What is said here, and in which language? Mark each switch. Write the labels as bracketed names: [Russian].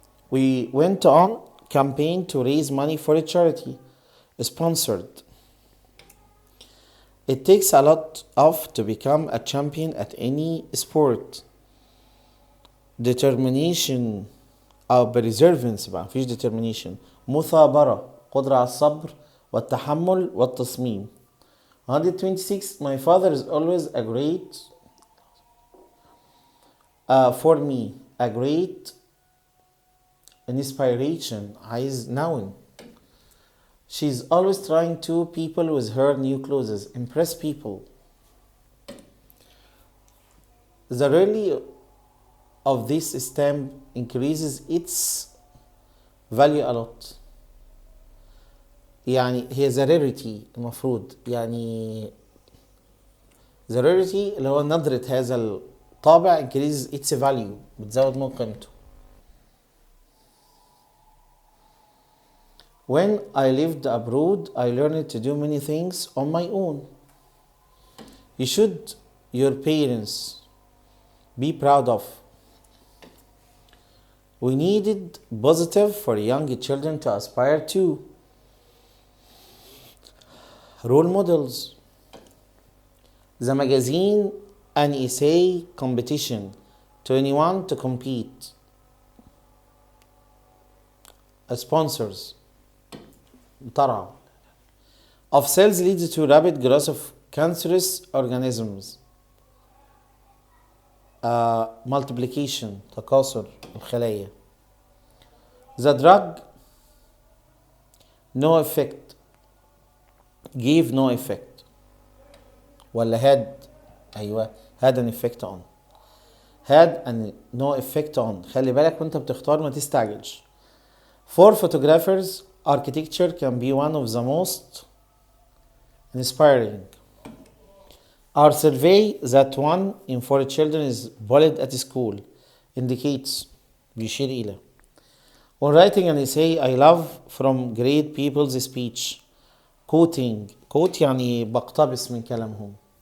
[English] We went on campaign to raise money for a charity. Sponsored. It takes a lot of to become a champion at any sport. Determination [Arabic] أو [English] perseverance [Arabic] بقى مفيش [English] determination. [Arabic] مثابرة قدرة على الصبر والتحمل والتصميم. 126. [English] My father is always a great for me a great inspiration. [Arabic] عايز [English] noun. She's always trying to people with her new clothes. Impress people. The rarity of this stamp increases its value a lot. [Arabic] يعني هي [English] the rarity [Arabic] المفروض يعني the rarity اللي هو ندرة هذا الطابع [English] increases its value [Arabic] بتزود من قيمته. [English] When I lived abroad, I learned to do many things on my own. You should your parents be proud of. We needed positive for young children to aspire to. Role models. The magazine an essay competition to anyone to compete. Sponsors. طرح of cells leads to rapid growth of cancerous organisms. [Arabic] Multiplication تكاثر الخلايا. [English] The drug no effect gave no effect [Arabic] ولا [English] had [Arabic] أيوة [English] had an effect on had an no effect on. [Arabic] خلي بالك وانت بتختار ما تستعجلش. [English] For photographers architecture can be one of the most inspiring. Our survey that 1 in 4 children is bullied at school indicates [Arabic] بيشير إلى. [English] When writing an essay I love from great people's speech. Quoting quote [Arabic] يعني بقتبس من كلامهم.